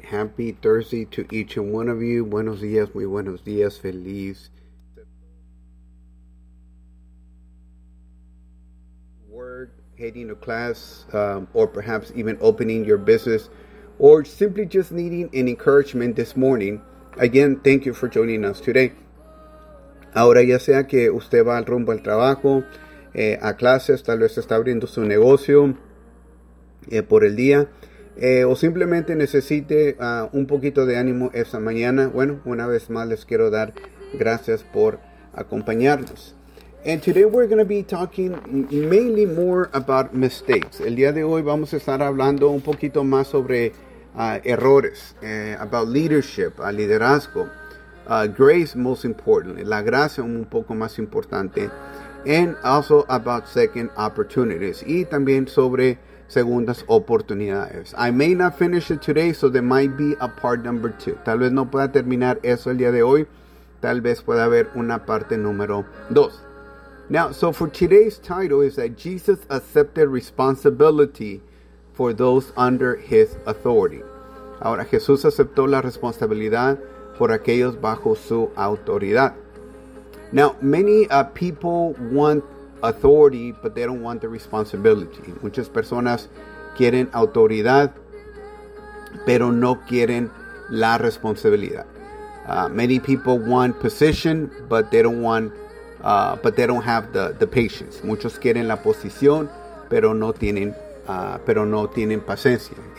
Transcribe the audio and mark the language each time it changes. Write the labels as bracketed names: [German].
[English] Happy Thursday to each and one of you. [Spanish] Buenos días, muy buenos días. Feliz. [English] Work, heading to class, or perhaps even opening your business, or simply just needing an encouragement this morning. Again, thank you for joining us today. [Spanish] Ahora, ya sea que usted va al rumbo al trabajo, a clases, tal vez está abriendo su negocio por el día, o simplemente necesite un poquito de ánimo esta mañana. Bueno, una vez más les quiero dar gracias por acompañarnos. [English] And today we're going to be talking mainly more about mistakes. [Spanish] El día de hoy vamos a estar hablando un poquito más sobre errores, [English] about leadership, [Spanish] liderazgo, [English] grace most importantly, [Spanish] la gracia un poco más importante, [English] and also about second opportunities, [Spanish] y también sobre segundas oportunidades. [English] I may not finish it today, so there might be a part number two. [Spanish] Tal vez no pueda terminar eso el día de hoy. Tal vez pueda haber una parte número dos. [English] Now, so for today's title is that Jesus accepted responsibility for those under his authority. [Spanish] Ahora, Jesús aceptó la responsabilidad por aquellos bajo su autoridad. [English] Now, many people want authority, but they don't want the responsibility. [Spanish] Muchas personas quieren autoridad, pero no quieren la responsabilidad. [English] Many people want position, but they don't want, but they don't have the patience. [Spanish] Muchos quieren la posición, pero no tienen paciencia.